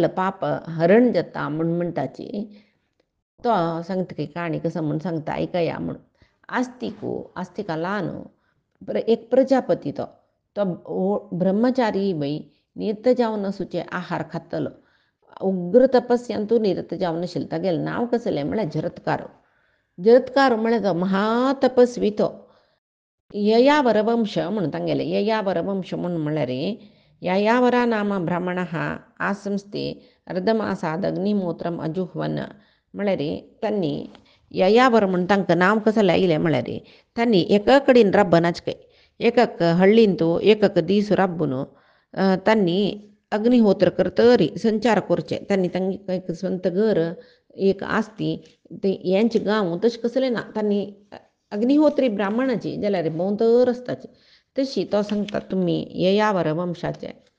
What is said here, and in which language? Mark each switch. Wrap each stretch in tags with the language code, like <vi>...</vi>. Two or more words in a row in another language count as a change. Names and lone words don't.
<kok>पाप हरण जाता म्हूण म्हणटाची तो सांगता की काणी कसं म्हूण सांगता आयकया म्हूण आस्तिका ल्हान एक प्रजापती तो ब्रह्मचारी वय नियत जावन असुचे आहार खातलो उग्र तपस्यांतू निरत जावन आशिल्लो तागेलें नांव कसलें म्हळ्यार जरत्कारो म्हळ्यार तो महातपस्वी तो ययावर वंश म्हणून तांगेले ययावर वंश म्हणून म्हळ्यार</kok> <sa>ययावरा नाम ब्राह्मणः आसंस्ते अर्धमासाद अग्निहोत्रम अजुह्वन</sa> <kok>म्हळ्यार तांणी ययावर म्हणून तांकां नांव कसलें आयलें म्हळ्यार तांणी एका कडेन राबनाच काय एकक हळ्ळींतू एकक दीस राबून तांणी अग्निहोत्र करतरी संचार करचे तांणी तांकां एक स्ವಂತ घर एक आसती ते हेंचे गांव तशें कसलें ना तांणी अग्निहोत्री ब्राह्मणाची जाल्यार भोंवतर आसताची तशी तो सांगता तुमी ययावर वंशाचे</kok>